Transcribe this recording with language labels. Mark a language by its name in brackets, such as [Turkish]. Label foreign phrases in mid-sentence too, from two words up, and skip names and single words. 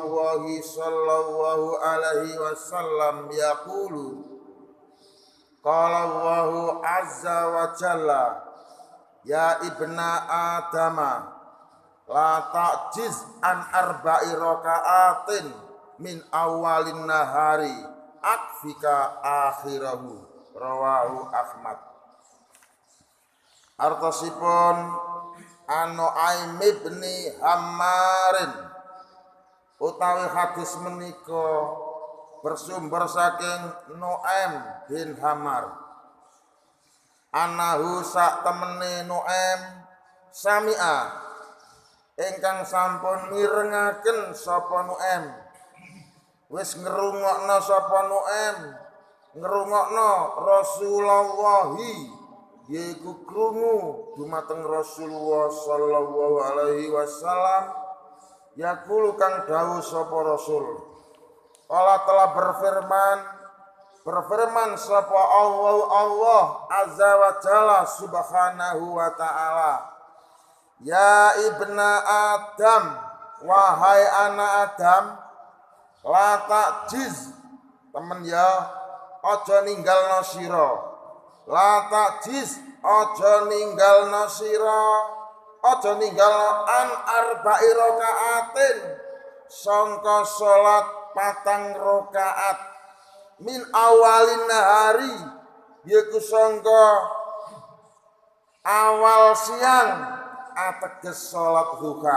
[Arabic] صلى الله عليه وسلم يقول قال الله عز وجل يا ابن آدم لا تعجز عن أربع ركعات من أول النهار أكفك آخره رواه أحمد. [Javanese] Artosipun An-Nu'aim ibn Hammarin utawi hadis menika bersumber saking Nu'aim bin Hammar. Anahu sak temene Nu'aim sami'a ingkang sampun mirengaken sapa Nu'aim, wis ngrungokno sapa Nu'aim, ngrungokno Rasulullahi yaiku krungu dumateng Rasulullah [Arabic] صلى الله عليه وسلم يقول [Javanese] kang dawuh sapa Rasul. [Indonesian] Allah telah berfirman sapa Allah [Arabic] عز وجل سبحانه وتعالى، يا ابن آدم, [Indonesian] wahai anak Adam, [Arabic] لا تعجز, [Javanese] temen ya aja ninggalno sira. [Arabic] لا تعجز, [Javanese] aja ninggalno sira, aja ninggalno [Arabic] عن أربع ركعات, [Javanese] sangka salat 4 rakaat [Arabic] من أول النهار, [Javanese] yaiku sangka awal siang ateges salat duha.